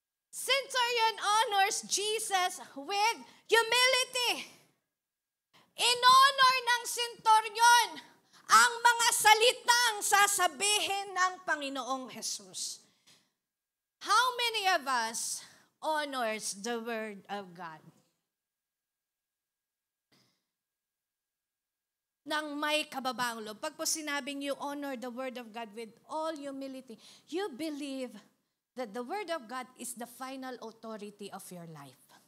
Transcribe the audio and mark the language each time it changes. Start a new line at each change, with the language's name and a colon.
English: Centurion honors Jesus with humility.
Filipino: In-honor ng centurion ang mga salitang sasabihin ng Panginoong Jesus.
English: How many of us honors the Word of God?
Filipino: Nang may kababaang loob.
English: Pag po sinabing you honor the Word of God with all humility, you believe that the Word of God is the final authority of your life.